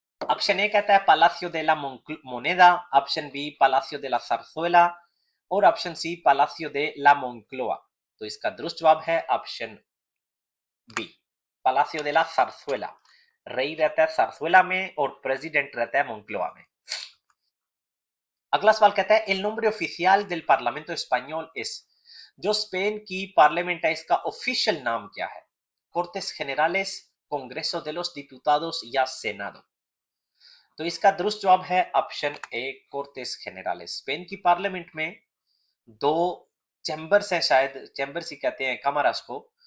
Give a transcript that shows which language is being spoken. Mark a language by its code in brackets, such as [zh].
[hi] Option A कहता है पालासियो de la Moneda, option B पालासियो de la Zarzuela, और option C पालासियो de la Moncloa। तो इसका दुरुस्त जवाब है option B, पालासियो de la Zarzuela। रई रहता है सरसुएला में और प्रेसिडेंट रहता है मोंक्लोआ में। अगला सवाल कहता है, [es] el nombre oficial del Parlamento Español es। [hi] जो स्पेन की पार्लियामेंट है इसका ऑफिशियल नाम क्या है? कोर्टेस जेनरales, कांग्रेसो de los diputados या सेनाडो? तो इसका दुरुस्त जवाब है ऑप्शन ए, कोर्टेस जेनरales। स्पेन की पार्लियामेंट में 2 चैम्बर्स हैं, शायद चैम्बर्स ही कहते हैं कमरास को।